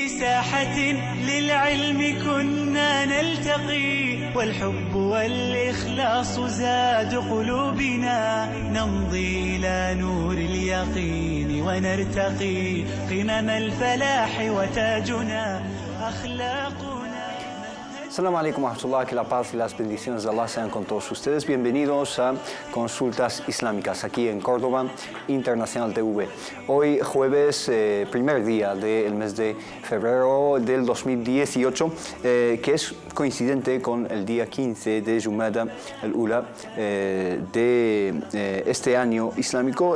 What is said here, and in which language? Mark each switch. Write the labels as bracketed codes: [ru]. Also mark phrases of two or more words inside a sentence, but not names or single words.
[ar] ساحة للعلم كنا نلتقي والحب والإخلاص زاد قلوبنا نمضي إلى نور اليقين ونرتقي قمم الفلاح وتاجنا أخلاقنا. السلام عليكم ورحمة الله, [es] que la paz y las bendiciones de Allah sean con todos ustedes. Bienvenidos a Consultas Islámicas, aquí en Córdoba Internacional TV. Hoy jueves, primer día del mes de febrero del 2018, que es coincidente con el día 15 de Jumada al-Ula de este año islámico.